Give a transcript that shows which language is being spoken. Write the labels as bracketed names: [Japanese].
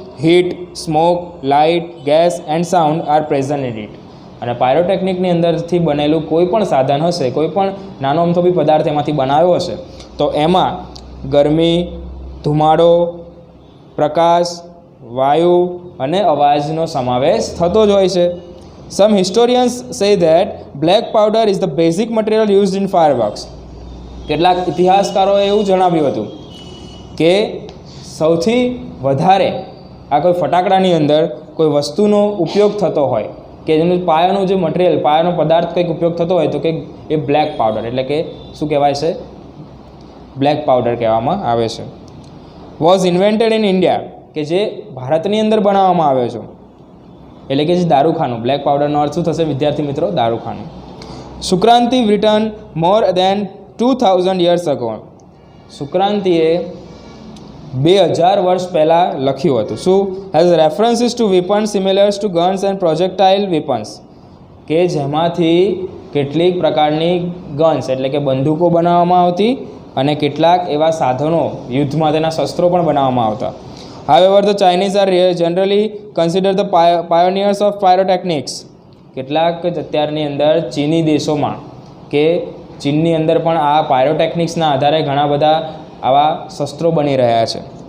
[English] Heat, smoke, light, gas and sound are present in it. [Gujarati] અને પાયરોટેકનિકની અંદરથી બનેલું કોઈ પણ સાધન હશે, કોઈ પણ નાનો અમથો બી પદાર્થ એમાંથી બનાવ્યો હશે, તો એમાં ગરમી, ધુમાડો, પ્રકાશ, વાયુ અને અવાજનો સમાવેશ થતો જ હોય છે. [English] Some historians say that black powder is the basic material used in fireworks. [Gujarati] કેટલાક ઇતિહાસકારોએ એવું જણાવ્યું હતું કે સૌથી વધારે આ કોઈ ફટાકડાની અંદર કોઈ વસ્તુનો ઉપયોગ થતો હોય કે જેનું પાયાનું જે મટીરિયલ, પાયાનો પદાર્થ કંઈક ઉપયોગ થતો હોય તો કે એ બ્લેક પાવડર એટલે કે શું કહેવાય છે? બ્લેક પાવડર કહેવામાં આવે છે. [English] was invented in India, [Gujarati] કે જે ભારતની અંદર બનાવવામાં આવ્યો છે. એટલે કે જે દારૂખાનું, બ્લેક પાવડરનો અર્થ શું થશે વિદ્યાર્થી મિત્રો? દારૂખાનું. [English] Sukranti written more than 2000 years ago. [Gujarati] સુક્રાંતિએ 2000 વર્ષ પહેલાં લખ્યું હતું. શું? [English] has references to weapons similars to guns and projectile weapons, [Gujarati] કે જેમાંથી કેટલીક પ્રકારની ગન્સ એટલે કે બંદૂકો બનાવવામાં આવતી અને કેટલાક એવા સાધનો યુદ્ધ માટેના શસ્ત્રો પણ બનાવવામાં આવતા. [English] However, the Chinese are generally considered the pioneers of pyrotechnics. [Gujarati] કેટલાક અત્યારની અંદર ચીની દેશોમાં કે ચીનની અંદર પણ આ પાયરોટેકનિક્સના આધારે ઘણા બધા આવા શસ્ત્રો બની રહ્યા છે.